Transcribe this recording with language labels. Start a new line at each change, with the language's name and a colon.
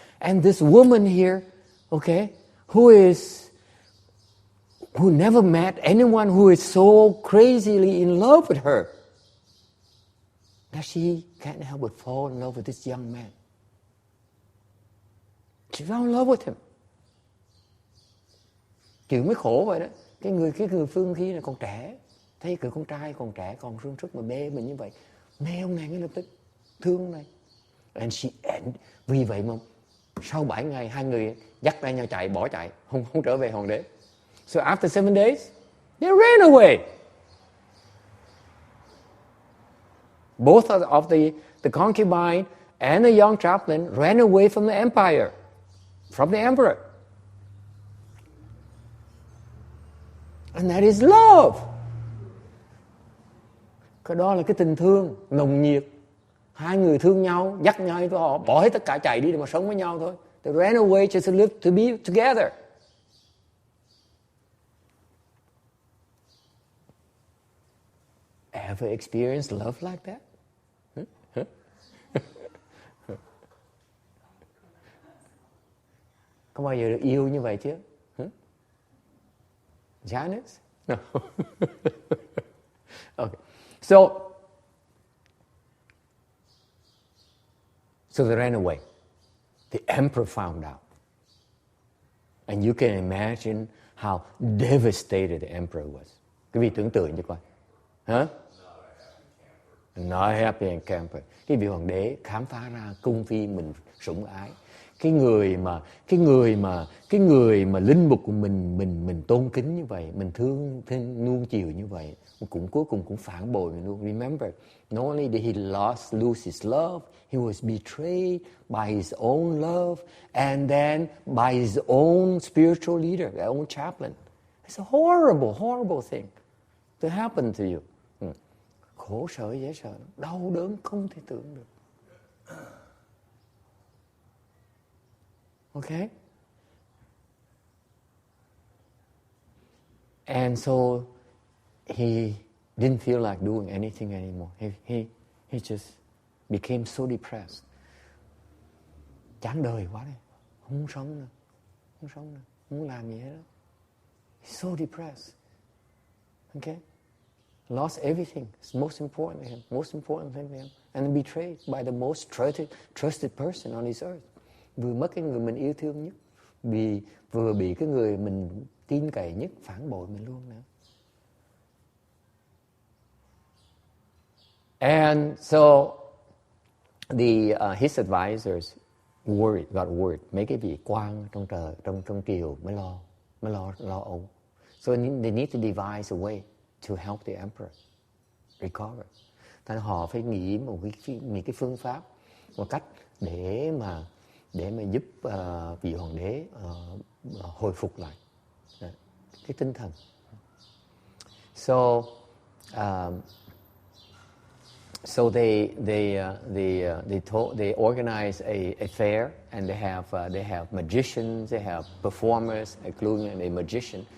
English: And this woman here, okay, who never met anyone who is so crazily in love with her, that she can't help but fall in love with this young man. She fell in love with him."
Vietnamese: Chuyện mới khổ vậy đó. Cái người phương khi này còn trẻ, thấy cái con trai còn trẻ, còn sung sức mà mê mình như vậy, mê ông này ngay lập tức, thương ông này. And vì vậy mà sau 7 ngày hai người dắt tay nhau chạy, bỏ chạy, không trở về hoàng đế.
English: So after 7 days, they ran away. Both of the concubine and the young chaplain ran away from the empire, from the emperor. And that is love.
Vietnamese: Cái đó là cái tình thương nồng nhiệt. Hai người thương nhau, dắt nhau, họ bỏ hết tất cả chạy đi để mà sống với nhau thôi.
English: They ran away just to live, to be together. Ever experienced love like that?
Vietnamese: Có bao giờ được yêu như vậy chứ?
English: Janice? No. Okay. So they ran away. The emperor found out. And you can imagine how devastated the emperor was.
Vietnamese: Quý vị tưởng tượng cho coi. Hả?
English: Not happy and camper.
Vietnamese: Cái vị hoàng đế khám phá ra cung phi mình sủng ái. Cái người mà linh mục của mình tôn kính như vậy, mình thương nuông chiều như vậy, cũng cuối cùng cũng phản bội mình luôn.
English: Remember, not only did he lose his love, he was betrayed by his own love and then by his own spiritual leader, their own chaplain. It's a horrible thing to happen to you.
Vietnamese: Khổ sở dễ sợ, đau đớn không thể tưởng được.
English: Okay? And so he didn't feel like doing anything anymore. He just became so depressed.
Vietnamese: Chán đời quá đi, không sống nữa, không muốn làm gì hết.
English: He's so depressed. Okay? Lost everything. It's most important to him. Most important thing to him. And betrayed by the most trusted person on this earth.
Vietnamese: Vừa mất cái người mình yêu thương nhất, vừa bị cái người mình tin cậy nhất phản bội mình luôn nữa.
English: And so his advisors got worried.
Vietnamese: Mấy cái vị quan trong triều mới lo âu.
English: So they need to devise a way to help the emperor recover.
Vietnamese: Thành họ phải nghĩ một cái phương pháp, một cách để mà giúp vị hoàng đế hồi phục lại cái tinh thần.
English: So they organize a fair, and they have magicians, they have performers, including a magician.